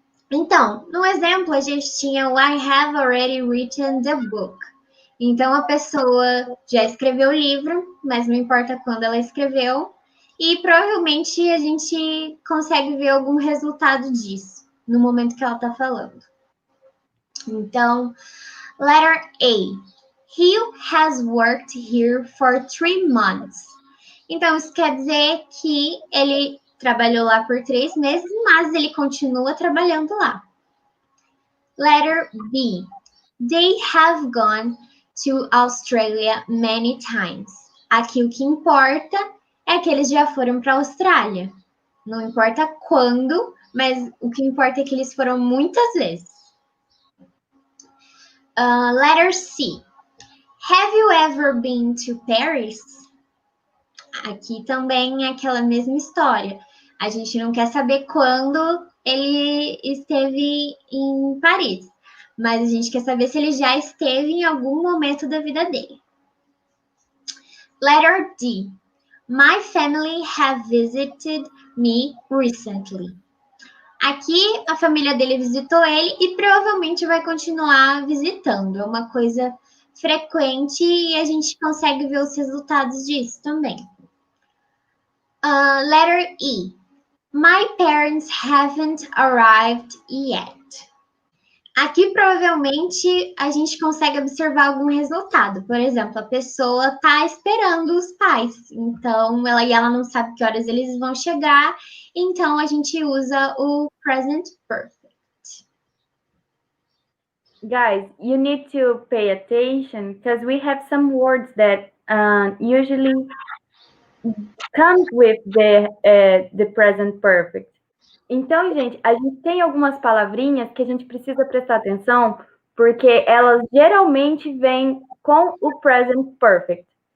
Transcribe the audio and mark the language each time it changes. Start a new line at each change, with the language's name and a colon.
Portuguese: Então, no exemplo, a gente tinha o
English: I have already written the book.
Portuguese: Então, a pessoa já escreveu o livro, mas não importa quando ela escreveu, e provavelmente a gente consegue ver algum resultado disso no momento que ela está falando. Então,
English: letter A. He has worked here for 3 months.
Portuguese: Então, isso quer dizer que ele trabalhou lá por 3 meses, mas ele continua trabalhando lá.
English: Letter B. They have gone to Australia many times.
Portuguese: Aqui o que importa é que eles já foram para a Austrália. Não importa quando, mas o que importa é que eles foram muitas vezes.
English: Letter C. Have you ever been to Paris?
Portuguese: Aqui também é aquela mesma história. A gente não quer saber quando ele esteve em Paris, mas a gente quer saber se ele já esteve em algum momento da vida dele.
English: Letter D. My family have visited me recently.
Portuguese: Aqui a família dele visitou ele e provavelmente vai continuar visitando. É uma coisa frequente e a gente consegue ver os resultados disso também.
English: Letter E. My parents haven't arrived yet.
Portuguese: Aqui provavelmente a gente consegue observar algum resultado. Por exemplo, a pessoa está esperando os pais, então ela não sabe que horas eles vão chegar, então a gente usa o present perfect.
English: Guys, you need to pay attention because we have some words that usually comes with the present perfect.
Portuguese: Então, gente, a gente tem algumas palavrinhas que a gente precisa prestar atenção, porque elas geralmente vêm com o present perfect.